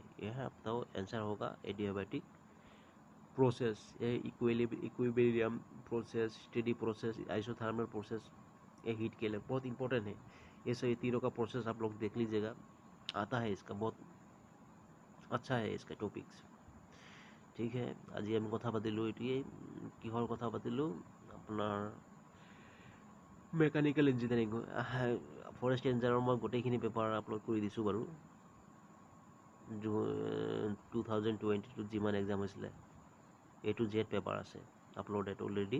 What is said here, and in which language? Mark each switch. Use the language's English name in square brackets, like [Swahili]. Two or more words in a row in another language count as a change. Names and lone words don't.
[Hindi] यह आपका आंसर होगा [English] adiabatic process, equilibrium process, steady process, isothermal process, [Hindi] ये हीट के लिए बहुत इंपॉर्टेंट है। ये सब तीनों का प्रोसेस आप लोग देख लीजिएगा, आता है इसका, बहुत अच्छा है इसका टॉपिक्स। ठीक है, [Assamese] আজি আমি কথা পাতিলোঁ এইটোৱেই, কিহৰ কথা পাতিলোঁ আপোনাৰ [English] mechanical engineering. forest rangerৰ [Assamese] মই গোটেইখিনি [English] paper upload [Assamese] কৰি দিছোঁ বাৰু, 2022 যিমান এক্সাম হৈছিলে [English] A to Z paper [Assamese] আছে [English] uploaded already.